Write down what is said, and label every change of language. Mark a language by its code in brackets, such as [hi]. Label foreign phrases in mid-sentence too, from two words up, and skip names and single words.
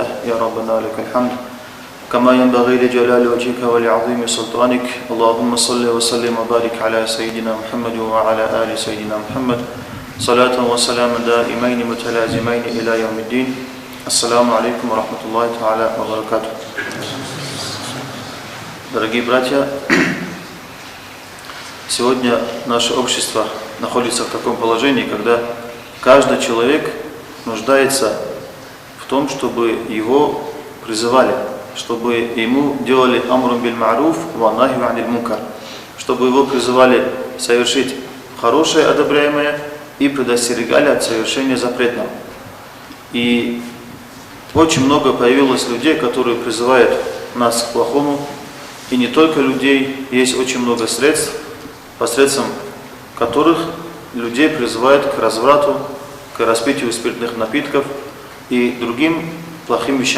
[ar] يا ربنا لك الحمد كما ينبغي لجلال وجهك ولعظيم سلطانك. اللهم صل وسلم وبارك على سيدنا محمد وعلى آل سيدنا محمد صلاة وسلام دائمين متلازمين إلى يوم الدين. السلام عليكم ورحمة الله تعالى وبركاته. [ru] Дорогие братья, сегодня наше общество находится в таком положении, когда каждый человек нуждается в том, чтобы его призывали, чтобы ему делали [ar] أمر بالمعروف ونهي عن المنكر, [ru] чтобы его призывали совершить хорошее, одобряемое, и предостерегали от совершения запретного. И очень много появилось людей, которые призывают нас к плохому, и не только людей, есть очень много средств, посредством которых людей призывают к разврату, к распитию спиртных напитков и другим плохим вещам.